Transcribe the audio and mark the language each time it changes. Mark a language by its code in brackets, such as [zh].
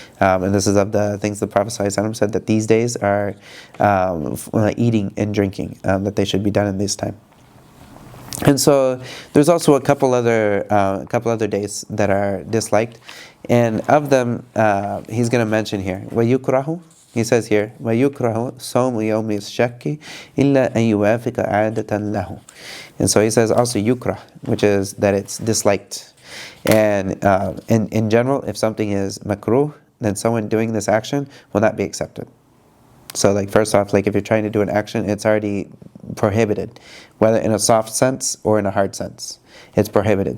[en] And this is of the things the Prophet ﷺ said, that these days are eating and drinking, that they should be done in this time. And so there's also a couple other days that are disliked. And of them, he's going to mention here, وَيُكْرَهُ. He says here, [ar] وَيُكْرَهُ صَوْمُ يَوْمِ الشَّكِّ إِلَّا أَن يُوَافِقَ عَادَةً لَهُ. [en] And so he says also yukrah, which is that it's disliked. And in general, if something is makruh, then someone doing this action will not be accepted. So first off, if you're trying to do an action, it's already prohibited, whether in a soft sense or in a hard sense. It's prohibited.